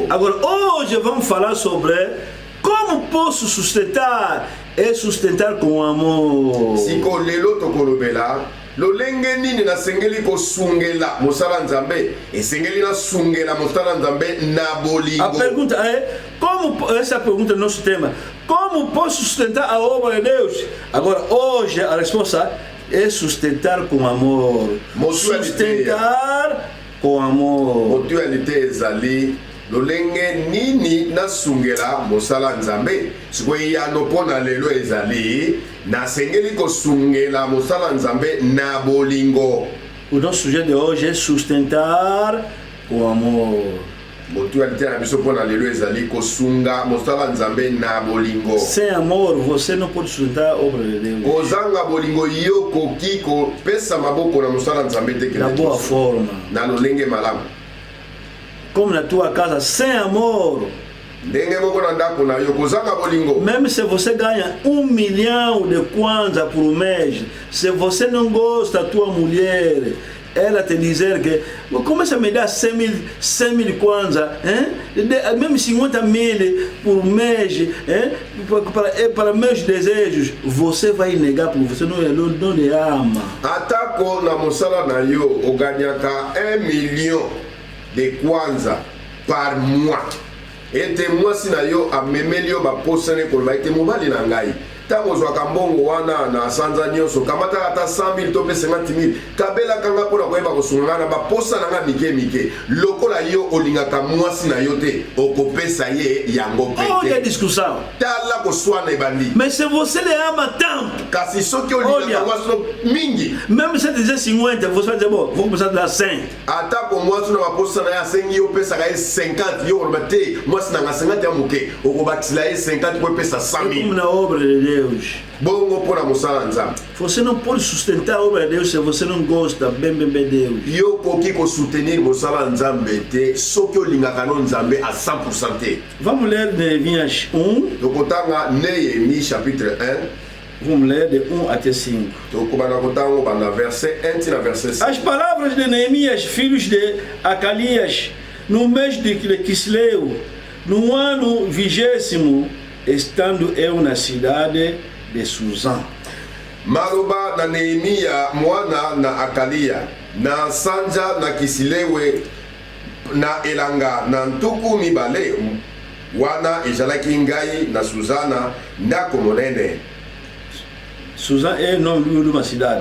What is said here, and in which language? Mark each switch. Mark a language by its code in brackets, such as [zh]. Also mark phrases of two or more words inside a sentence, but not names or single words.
[pt] Agora, hoje vamos falar sobre como posso sustentar. É sustentar com amor. [ln] Siko lelo tokolobela lolenge nini nasengeli kosungela mosala nzambe esengeli nasungela mosala nzambe na [pt] A [ln] bolingo. [pt] pergunta é, essa pergunta é o nosso tema. Como posso sustentar a obra de Deus? Agora, hoje a resposta é sustentar com amor. Sustentar com amor. [ln] Motualité ezali lolenge nini nasungela mosala nzambe sikoyo yano mpona lelo ezali nasengeli kosungela mosala nzambe na bolingo. [pt] O nosso sujeito de hoje é sustentar com amor. [ln] Motualité na biso mpona lelo ezali kosunga mosala nzambe na bolingo. [pt] Sem amor, você não pode sustentar a obra de Deus. [ln] Kozanga bolingo yo koki kopesa maboko na mosala nzambe te [pt] Da boa [ln] kende [pt] forma. [ln] na lolenge malamu. [pt] Como na tua casa, sem amor, Mesmo se você ganha 1 milhão de kwanza por mês, se você não gosta da tua mulher, ela te dizer que começa a me dar 100 mil kwanza, mesmo 50 mil por mês, para meus desejos, você vai negar porque você não lhe ama. [ln] Atako na mosala na yo, o ganhaka 1 [fr] million de kwanza par mois. [ln] Ete mwasi na yo amemeli yo baposane kolba ete mobali na ngai tango zwaka mbongo wana na sanza nyonso kamata ata 100 000 to pe 50 000 kabela kanga pona koyeba kosungana baposa na nga mike lokola yo olingaka mwasi na yo te okopesa ye yango pete [pt] olha discussão [ln] tala koswana ebandi [pt] mais se você le ama tanto [ln] kasi soki olingaka mwasi mingi [pt] même se dizer 50 você vai dizer bon vou começar a dar 100 [ln] ata ko mwasi na baposa na ya 5 yo pesa ka 50 yo olbate mwasi na nga 50 ya muke okobatila ye 50 ko pesa 100 000 [pt] na obra de Deus. [ln] Bongo pona musala nzambe. [pt] Você não pode sustentar a obra de Deus se você não gosta bem Deus. [ln] Yo koki ko soutenir musala nzambe te soki olingaka no nzambe à 100% te. [pt] Vamos ler Néhémias 1. [ln] Tokotanga Néhémie chapitre 1. [pt] Vamos ler de 1 até 5. [ln] Tokobana kotango bana verset 1 tina verset 5. [pt] As palavras de Neemias, filhos de Acalias, no mês de Quisleu, no ano 20º, estando eu na cidade de Suzã. [ln] Maroba na Neemia mwana na Akalia na sanja na Kisilewe na elanga na ntuku mibale wana ezalaki ngai na Suzana ndako monene. [pt] Suzã é o nome de uma cidade.